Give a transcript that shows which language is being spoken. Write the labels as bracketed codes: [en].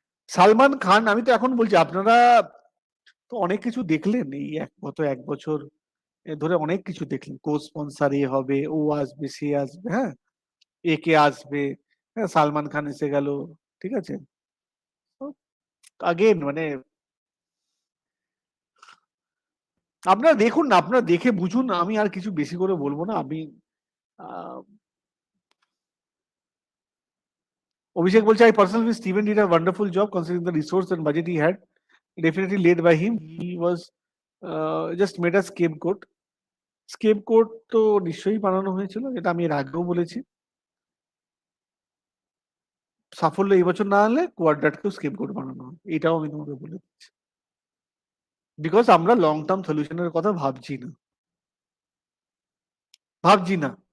[bn] সালমান খান, আমি তো এখন বলছি, আপনারা তো অনেক কিছু দেখলেন এই গত 1 বছর ধরে, অনেক কিছু দেখলেন, কো স্পন্সার এ হবে, ও আসবে, সে আসবে, হ্যাঁ, এ কে আসবে, হ্যাঁ, সালমান খান এসে গেল, ঠিক আছে। আগেন মানে আপনারা দেখুন না, আপনারা দেখে বুঝুন, আমি আর কিছু বেশি করে বলবো না। আমি আহ, অভিষেক বলছে, [en] I personally feel Steven did a wonderful job considering the resource and budget he had. Definitely led by him. He was just made a scapegoat. [bn] Scapegoat তো নিশ্চয়ই বানানো হয়েছিল, এটা আমি এর আগেও বলেছি। সাফল্য এই বছর না হলে কোয়াড্রাটকেও স্কেপগোট বানানো হয়, এটাও আমি তোমাকে বলে দিচ্ছি। বিকজ আমরা লং টার্ম সলিউশনের কথা ভাবছি না।